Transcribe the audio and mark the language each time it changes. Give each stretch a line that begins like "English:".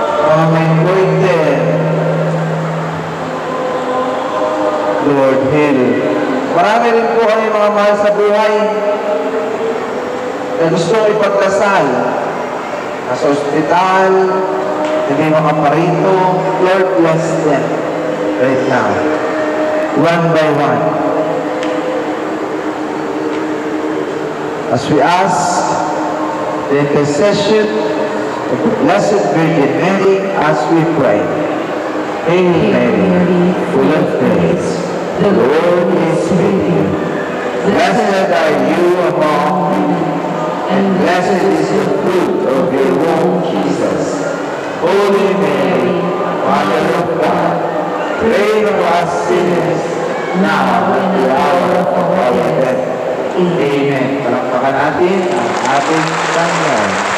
Filipino: Mga may goiter, Lord, heal. Marami rin po kami mga mahal sa buhay na gusto ipagdasal. Nasa ospital, hindi makaparito.
English: Lord, bless them right now. One by one. As we ask the intercession of the Blessed Virgin Mary, as we pray. Hail Mary, full of grace, the Lord is with you. Blessed are you among women, and blessed is the fruit of your womb, Jesus. Holy Mary, Mother of God, pray for us sinners, now and at the hour of our death. Amen.
Filipino: Palakpakan natin ang ating Panginoon.